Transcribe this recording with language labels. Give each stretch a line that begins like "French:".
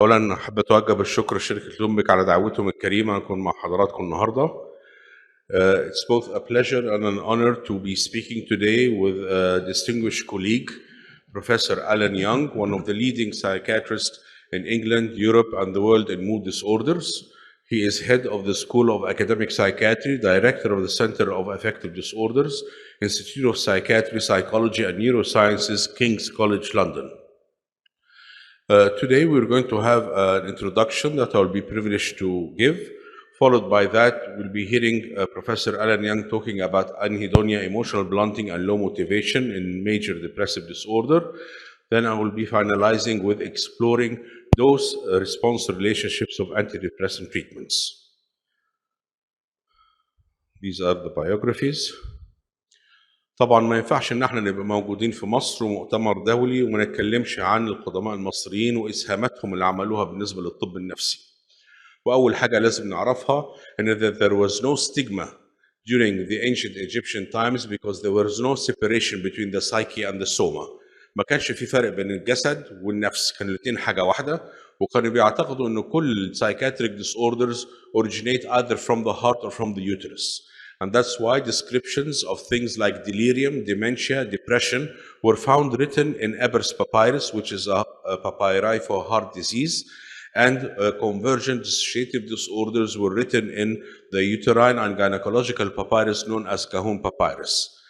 Arabic: أولا أحب أتوجه بالشكر لشركة لومبك على دعوتهم الكريمة أكون مع حضراتكم النهاردة.
English: It's both a pleasure and an honor to be speaking today with a distinguished colleague, Professor Allan Young, one of the leading psychiatrists in England, Europe, and the world in mood disorders. He is head of the School of Academic Psychiatry, director of the Center of Affective Disorders, Institute of Psychiatry, Psychology, and Neurosciences, King's College London. Today we're going to have an introduction that I'll be privileged to give. Followed by that, we'll be hearing Professor Allan Young talking about anhedonia, emotional blunting, and low motivation in major depressive disorder. Then I will be finalizing with exploring dose response relationships of antidepressant treatments. These are the biographies.
Arabic: طبعا ما ينفعش ان احنا نبقى موجودين في مصر ومؤتمر دولي وما نتكلمش عن القدماء المصريين واسهاماتهم اللي عملوها بالنسبه للطب النفسي. واول حاجه لازم نعرفها ان
English: there was no stigma during the ancient Egyptian times because there was no separation between the psyche and the soma.
Arabic: ما كانش في فرق بين الجسد والنفس، كانوا الاثنين حاجه واحده، وكانوا بيعتقدوا ان كل
English: psychiatric disorders originate either from the heart or from the uterus. And that's why descriptions of things like delirium, dementia, depression were found written in Ebers papyrus, which is a papyri for heart disease, and convergent dissociative disorders were written in the uterine and gynecological papyrus known as Kahun papyrus.